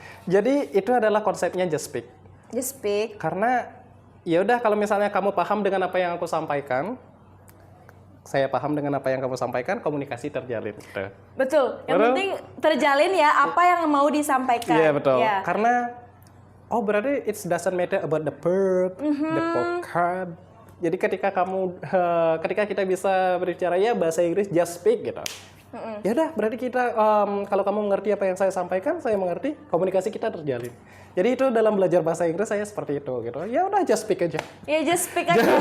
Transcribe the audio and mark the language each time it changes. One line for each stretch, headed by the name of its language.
Indonesian: Jadi itu adalah konsepnya
English: just speak. Just speak.
Indonesian: Karena ya udah kalau misalnya kamu paham dengan apa yang aku sampaikan, saya paham dengan apa yang kamu sampaikan, komunikasi terjalin. Betul. Yang penting terjalin ya apa yang mau disampaikan. Iya betul. Ya. Karena berarti
English: it doesn't matter about the verb, the vocab.
Indonesian: Jadi ketika kita bisa berbicara ya bahasa Inggris
English: just speak
Indonesian: gitu. Ya udah berarti kita kalau kamu mengerti apa yang saya sampaikan, saya mengerti, komunikasi kita terjalin. Jadi itu dalam belajar bahasa Inggris saya seperti itu gitu. Ya udah
English: just speak
Indonesian: aja. Ya
English: just speak
Indonesian: aja.